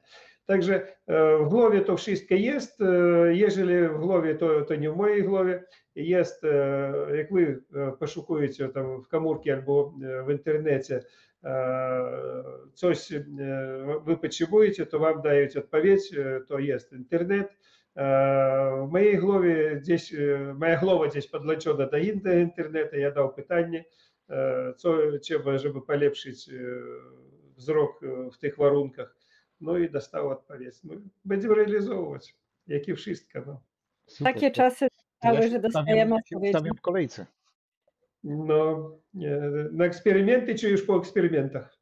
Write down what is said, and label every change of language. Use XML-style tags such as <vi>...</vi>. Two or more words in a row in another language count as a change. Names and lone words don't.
<pl>Także w głowie to wszystko jest. Jeżeli w głowie, to nie w mojej głowie. Jest, jak wy poszukujecie tam w komórce albo w internecie, coś wy potrzebujecie, to wam dają odpowiedź, to jest internet.</pl> <ru>В моей голове здесь, моя голова здесь подлочена до интернета, я дал</ru> <uk>питання, щоб полепшити</uk> <pl>wzrok w tych warunkach. No i dostał odpowiedź. No, będziemy realizować, jak i wszystko. No. super. Takie czasy To ja stały, się że dostajemy odpowiedzi. ustawiam w kolejce. No, na eksperymenty czy już po eksperymentach?</pl>